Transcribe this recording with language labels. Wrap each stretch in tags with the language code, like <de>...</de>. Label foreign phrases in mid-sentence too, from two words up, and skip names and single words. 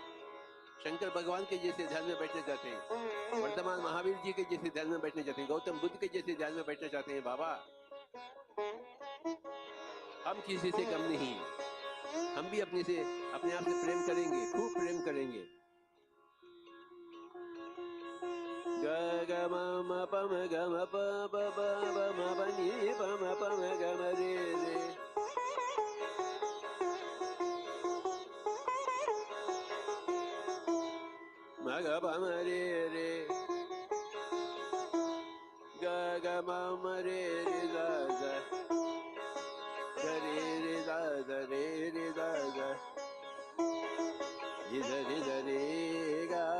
<hi>शंकर भगवान के जैसे ध्यान में बैठना चाहते हैं, वर्तमान महावीर जी के जैसे ध्यान में बैठना चाहते हैं, गौतम बुद्ध के जैसे ध्यान में बैठना चाहते हैं। बाबा, हम किसी से कम नहीं हैं। हम भी अपने आप से प्रेम करेंगे, खूब प्रेम करेंगे। ग ग म म प म ग म प ब ब ब म प नि प म प म ग म रे रे म ग प म रे रे ग ग म म रे रे ग ग ग रे रे ग ग रे रे ग ग नि ध नि ध रे गा</hi>